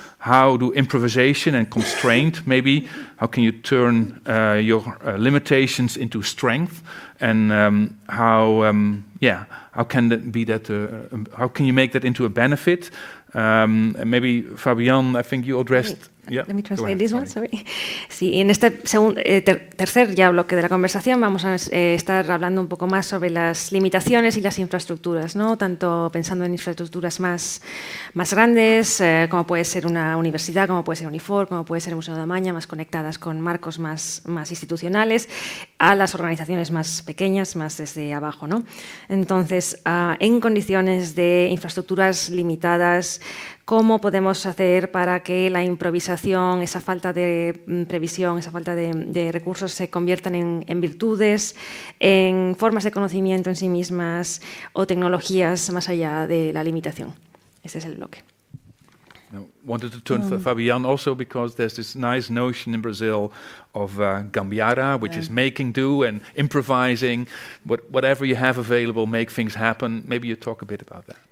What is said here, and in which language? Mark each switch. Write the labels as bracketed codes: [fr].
[en] how do improvisation and constraint, maybe, how can you turn your limitations into strength, and how can that be that? How can you make that into a benefit? And maybe Fabian, I think you addressed. Let me translate this one, sorry. [es] Sí, en este tercer ya bloque de la conversación vamos a estar hablando un poco más sobre las limitaciones y las infraestructuras, ¿no? Tanto pensando en infraestructuras más grandes, como puede ser una universidad, como puede ser UNIFOR, como puede ser el Museo de Amaña, más conectadas con marcos más institucionales, a las organizaciones más pequeñas, más desde abajo, ¿no? Entonces, en condiciones de infraestructuras limitadas, ¿cómo podemos hacer para que la improvisación, esa falta de previsión, esa falta de recursos se conviertan en virtudes, en formas de conocimiento en sí mismas o tecnologías más allá de la limitación? Ese es el bloque. [en] I wanted to turn to Fabian also because there's this nice notion in Brazil of gambiarra, which is making do and improvising, whatever you have available, make things happen. Maybe you talk a bit about that.